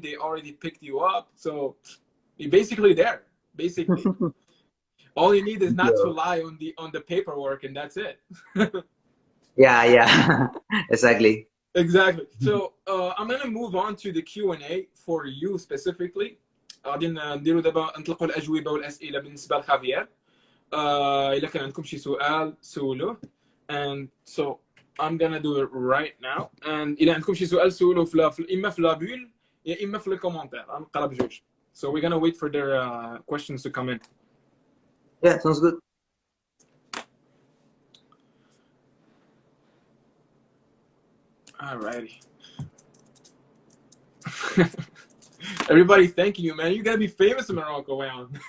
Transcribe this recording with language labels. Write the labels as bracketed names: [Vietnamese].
[English] They already picked you up, so you're basically there. Basically, all you need is not to lie on the paperwork, and that's it. Yeah, exactly. So I'm gonna move on to the Q&A for you specifically. [Arabic] غادي نديرو دابا نطلقوا الأجوبة والأسئلة بالنسبة لخافير. إلا كان عندكم شي سؤال سولوه. [English] And so I'm gonna do it right now. [Arabic] And إلا عندكم شي سؤال سولوه إما في لابول يا إما في الكومنتير. غنقرا بجوج. [English] So we're gonna wait for their questions to come in. Yeah, sounds good. Alrighty. Everybody thanking you, man. You gotta be famous in Morocco, man.